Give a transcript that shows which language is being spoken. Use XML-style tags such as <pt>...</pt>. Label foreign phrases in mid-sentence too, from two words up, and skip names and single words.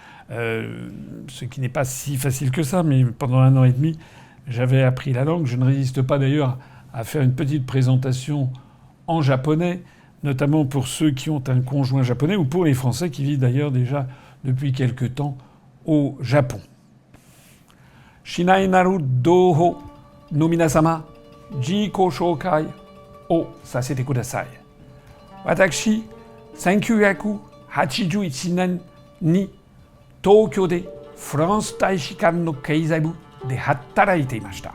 <fr>Ce qui n'est pas si facile que ça, mais pendant 1 an et demi, j'avais appris la langue. Je ne résiste pas d'ailleurs à faire une petite présentation en japonais, notamment pour ceux qui ont un conjoint japonais ou pour les Français qui vivent d'ailleurs déjà depuis quelque temps au Japon.</fr> <ja>親愛なる同胞の皆様、自己紹介をさせてください. Watashi, 1981年に東京でフランス大使館の経済部で働いていました。</ja>